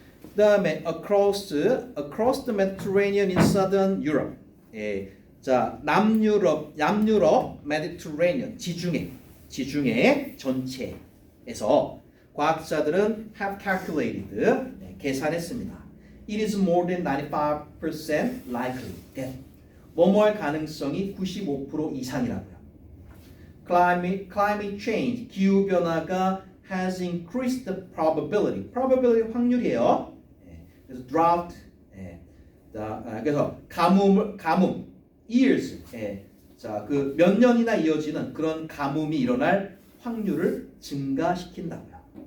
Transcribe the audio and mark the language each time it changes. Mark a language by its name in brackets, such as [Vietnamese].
[English] 그다음에 across the Mediterranean in southern Europe. [Korean] 자, 남유럽 Mediterranean 지중해 전체에서 과학자들은 [English] have calculated [Korean] 계산했습니다. [English] It is more than 95% likely that [Korean] 뭐뭐할 가능성이 95% 이상이라고요. [English] Climate change [Korean] 기후 변화가 [English] has increased the probability [Korean] 확률이에요. 그래서 drought 그래서 가뭄 years 자, 그 몇 년이나 이어지는 그런 가뭄이 일어날 확률을 증가시킨다고요.